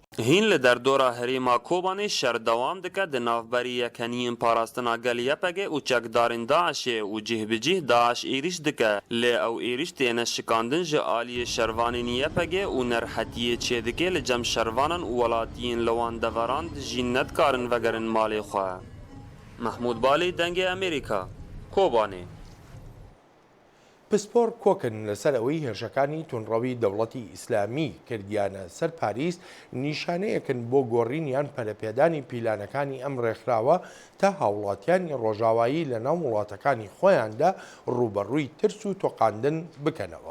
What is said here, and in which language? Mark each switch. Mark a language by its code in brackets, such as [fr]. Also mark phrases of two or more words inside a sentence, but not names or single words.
[ku] Hîn li derdora herêma Kobanê şer dewam dike di navberî yekeniyên parastina gel YPG û çekdarên Daişê û cih bi cih Daeş êriş dike. Lê ew êriş têne şikandin ji aliyê şervanên YPG û nerhetiyê çê dike li cem şervanan û welatiyên li wan deveran jî nedikarin vegerin malê xwe. Mahmûd Balî dengê Amerîka Kobanê. [ckb] پسپۆر کۆکن لەسەر ئەوەی هێرشەکانی تونڕەوی دەوڵەتی ئیسلامی کردیانە سەر پاریس نیشانەیەکن بۆ گۆڕینیان پەلەپێدانی پیلانەکانی ئەم ڕێکخراوە تا هاوڵاتیانی ڕۆژاوایی لە ناو وڵاتەکانی خۆیاندا ڕوبەڕووی ترس و تۆقاندن بکەنەوە.